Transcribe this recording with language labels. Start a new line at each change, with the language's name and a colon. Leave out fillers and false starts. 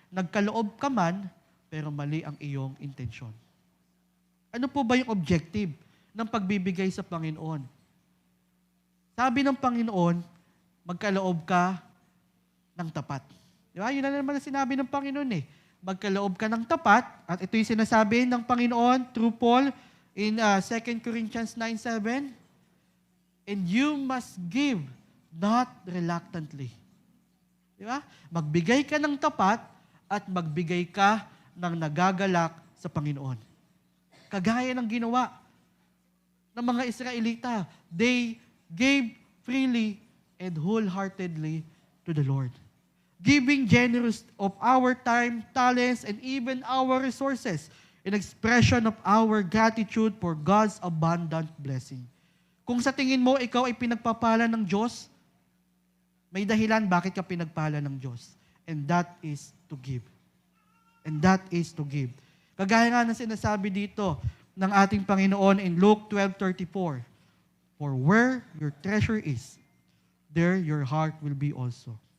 Filipino: Nagkaloob ka man, pero mali ang iyong intensyon. Ano po ba yung objective ng pagbibigay sa Panginoon? Sabi ng Panginoon, magkaloob ka ng tapat. Di ba? Yun na naman ang sinabi ng Panginoon eh. Magkaloob ka ng tapat, at ito yung sinasabi ng Panginoon
English: through Paul in 2 Corinthians 9:7, and you must give, not reluctantly.
Filipino: Di ba? Magbigay ka ng tapat at magbigay ka ng nagagalak sa Panginoon. Kagaya ng ginawa ng mga Israelita.
English: They gave freely and wholeheartedly to the Lord. Giving generous of our time, talents, and even our resources in expression of our gratitude for God's abundant blessing.
Filipino: Kung sa tingin mo, ikaw ay pinagpapala ng Diyos, may dahilan bakit ka pinagpala ng Diyos.
English: And that is to give. And that is to give.
Filipino: Kagaya nga ng sinasabi dito ng ating Panginoon in Luke 12:34,
English: for where your treasure is, there your heart will be also.